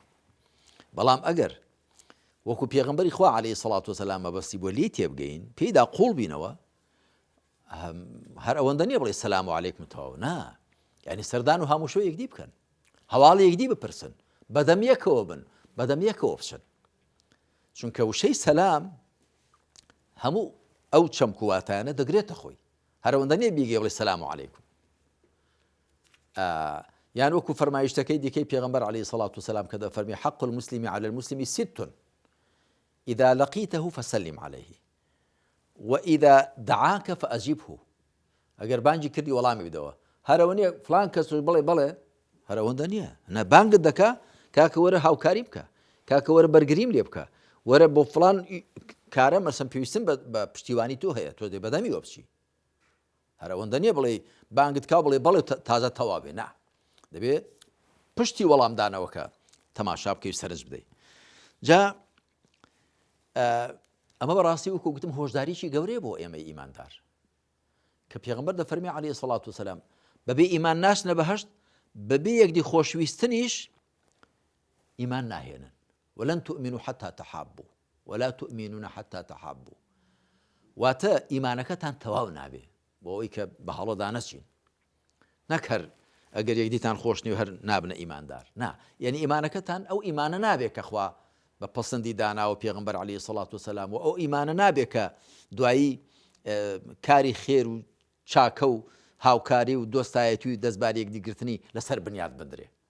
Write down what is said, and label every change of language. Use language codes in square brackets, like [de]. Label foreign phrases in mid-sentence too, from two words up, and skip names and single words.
[ckb] بەڵام ئەگەر وەکو پێغەمبەری خوا [ar] عەلەیهی سەڵات وسەلام [ckb] مەبەستی بۆ لی تێبگەین، پێیدا قوڵ بینەوە، هەر ئەوەندە نییە بڵێ [ar] سەلام عەلەیکم [ckb] تەواو، نا، یعنی سەردان و هەموو یەکدی بکەن، هەواڵی یەکدی بپرسن، بەدەم یەکەوە بن، بەدەم یەکەوە بچن. چونکە وشەی سەلام هەموو ئەو چەمکوواتانە دەگرێتە خۆی، هەر ئەوەندە نییە بیگێ بڵێ [ar] سەلام عەلەیکم. [ckb] یان وەکو فەرمایشتەکەی دیکەی پێغەمبەر [ar] عەلەیهی سەڵات وسەلام [ckb] کە دەفەرمێ [ar] حەق المسلم على المسلم ست إذا لقيته فسلم عليه وإذا دعاك فأجبه. [ckb] ئەگەر بانگی کردی وەڵامی بدەوە، هەر ئەوە نییە فڵان کەس بڵێ بەڵێ، هەر ئەوەندە نییە، نە بانگت دەکا کاکە وەرە هاوکاری بکە، کاکە وەرە بەرگریم لێ بکە، وەرە بۆ فڵان کارە مەسەن پێویستن بە پشتیوانی تۆ هەیە، تۆ دێ بەدەمی وە بچی. هەر ئەوەندە نییە بڵێ بانگت کا بڵێ بەڵێ تازە تەوا بێ، نا، دەبێت پشتی وەڵامدانەوەکە تەماشا بکەی و سەرنج بدەی. جا ئەمە بەڕاستی وەکو گوتم هۆشداریی گەورەیە بۆ ئێمەی ئیماندار، کە پێغەمبەر دەفەرمێ [ar] عەلەیهی سەڵات وسەلام [ckb] بەبێ ئیمان ناچنە بەهەشت، بەبێ یەکدی خۆشویستنیش ئیمان ناهێنن. [ar] ولن تؤمنوا حتى تحابوا ولا تؤمنون حتى تحابوا. [ckb] واتە ئیمانەکەتان تەواو نابێ بۆ ئەوەی کە بە هەڵەدا نەچین، نەک هەر ئەگەر یەکدیتان خۆش نیە هەر نابنە ئیماندار، نا، یعنی ئیمانەکەتان ئەو ئیمانە نابێت کە خوا بە پەسەندی داناوە پێغەمبەر [ar] عەلەیهی سەڵات وسەلام، [ckb] و ئەو ئیمانە نابێت کە دوایی کاری خێر و چاکە و هاوکاری و دۆستایەتی و دەستباری یەکدیگرتنی لەسەر بنیاد بدرێ.